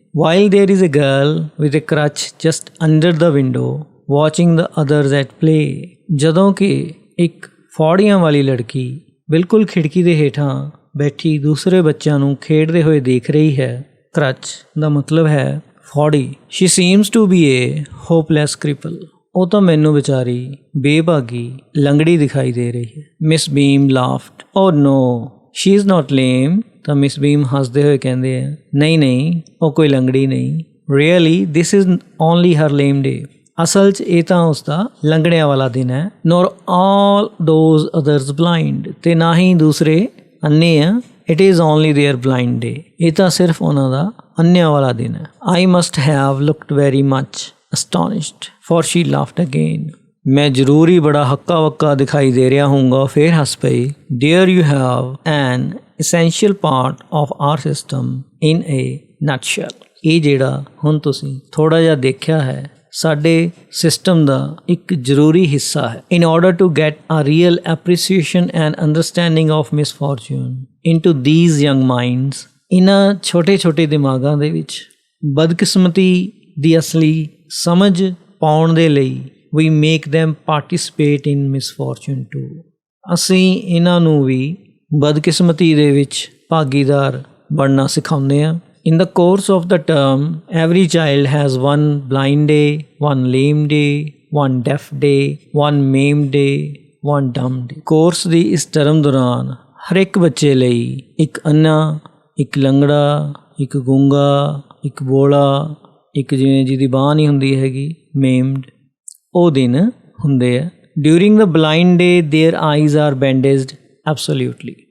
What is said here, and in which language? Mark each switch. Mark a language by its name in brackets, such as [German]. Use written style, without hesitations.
[English] while there is a girl with a crutch just under the window watching the others at play. [Punjabi] ਜਦੋਂ ਕਿ ਇੱਕ ਫੌੜੀਆਂ ਵਾਲੀ ਲੜਕੀ ਬਿਲਕੁਲ ਖਿੜਕੀ ਦੇ ਹੇਠਾਂ ਬੈਠੀ ਦੂਸਰੇ ਬੱਚਿਆਂ ਨੂੰ ਖੇਡਦੇ ਹੋਏ ਦੇਖ ਰਹੀ ਹੈ। crutch ਦਾ ਮਤਲਬ ਹੈ ਫੌੜੀ। [English] she seems to be a hopeless cripple. [Punjabi] ਉਹ ਤਾਂ ਮੈਨੂੰ ਵਿਚਾਰੀ ਬੇਭਾਗੀ ਲੰਗੜੀ ਦਿਖਾਈ ਦੇ ਰਹੀ ਹੈ। [English] Miss Beam laughed. oh no, she is not lame. [Punjabi] ਤਾਂ ਮਿਸ ਬੀਮ ਹੱਸਦੇ ਹੋਏ ਕਹਿੰਦੇ ਆ, ਨਹੀਂ ਉਹ ਕੋਈ ਲੰਗੜੀ ਨਹੀਂ। [English] really this is only her lame day. [Punjabi] ਅਸਲ 'ਚ ਇਹ ਤਾਂ ਉਸ ਦਾ ਲੰਗੜਿਆਂ ਵਾਲਾ ਦਿਨ ਹੈ। [English] nor all those others blind. [Punjabi] ਅਤੇ ਨਾ ਹੀ ਦੂਸਰੇ ਅੰਨੇ ਆ। [English] it is only their blind day. [Punjabi] ਇਹ ਤਾਂ ਸਿਰਫ ਉਹਨਾਂ ਦਾ ਅੰਨਿਆਂ ਵਾਲਾ ਦਿਨ ਹੈ। [English] I must have looked very much astonished, for she laughed again. [Punjabi] ਮੈਂ ਜ਼ਰੂਰ ਹੀ ਬੜਾ ਹੱਕਾ ਵੱਕਾ ਦਿਖਾਈ ਦੇ ਰਿਹਾ ਹੋਊਂਗਾ, ਫਿਰ ਹੱਸ ਪਈ। [English] There you have an essential part of our system in a nutshell. [Punjabi] ਇਹ ਜਿਹੜਾ ਹੁਣ ਤੁਸੀਂ ਥੋੜ੍ਹਾ ਜਿਹਾ ਦੇਖਿਆ ਹੈ ਸਾਡੇ ਸਿਸਟਮ ਦਾ ਇੱਕ ਜ਼ਰੂਰੀ ਹਿੱਸਾ ਹੈ। [English] In order to get a real appreciation and understanding of misfortune into these young minds, [Punjabi] ਇਹਨਾਂ ਛੋਟੇ ਦਿਮਾਗਾਂ ਦੇ ਵਿੱਚ ਬਦਕਿਸਮਤੀ ਦੀ ਅਸਲੀ ਸਮਝ ਪਾਉਣ ਦੇ ਲਈ [English] we make them participate in misfortune too. [Punjabi] ਅਸੀਂ ਇਹਨਾਂ ਨੂੰ ਵੀ ਬਦਕਿਸਮਤੀ ਦੇ ਵਿੱਚ ਭਾਗੀਦਾਰ ਬਣਨਾ ਸਿਖਾਉਂਦੇ ਹਾਂ। [English] In the course of the term, every child has one blind day, one lame day, one deaf day, one maimed day, one dumb day. [Punjabi] Course ਦੀ ਇਸ ਟਰਮ ਦੌਰਾਨ ਹਰ ਇੱਕ ਬੱਚੇ ਲਈ ਇੱਕ ਅੰਨਾ, ਇੱਕ ਲੰਗੜਾ, ਇੱਕ ਗੂੰਗਾ, ਇੱਕ ਬੋਲਾ, ਇੱਕ ਜਿਵੇਂ ਜਿਹਦੀ ਬਾਂਹ ਨਹੀਂ ਹੁੰਦੀ ਹੈਗੀ, ਮੇਮਡ, ਉਹ ਦਿਨ ਹੁੰਦੇ ਆ। [English] During the blind day their eyes are bandaged absolutely.